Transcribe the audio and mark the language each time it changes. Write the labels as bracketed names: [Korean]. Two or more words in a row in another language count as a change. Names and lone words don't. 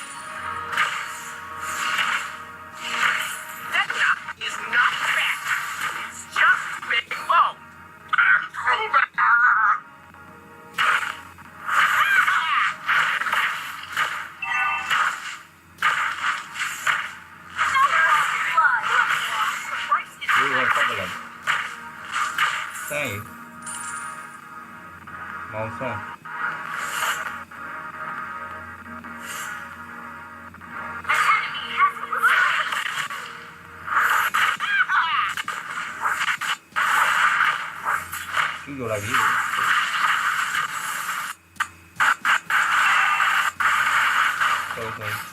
[English] That guy is not fat. It's just big bone. Blood. [Burmese] ဒီကဆက်ပါလားဆိုင်မောင်ဆောင် [English] An enemy has been slain. [Burmese] ကျူးကျော်လာပြီဟုတ်